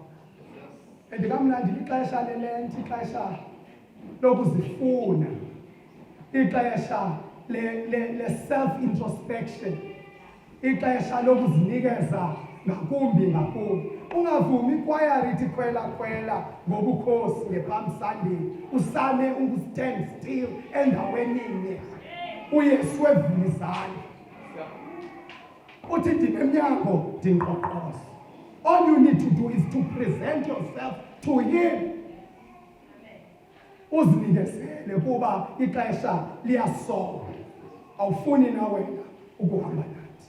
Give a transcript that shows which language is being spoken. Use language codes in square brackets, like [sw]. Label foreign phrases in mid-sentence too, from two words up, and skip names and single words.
[xh] And kamnandi lixesha lelenti, ixesha lokuzifuna, ixesha le-self-introspection, ixesha lokuzinikeza ngakumbi ngakumbi. Ungavumi ikwayari ithi khwela ngobukhosi nge-Palm Sunday usane ungu- [en] stand still [xh] endaweninye. uYesu evulizane uthi ndime emnyango ndingqoqoza. [en] All you need to do is to present yourself to him. [xh] Uzinikezele kuba ixesha liyasola, awufuni na wena ukuhamba naye.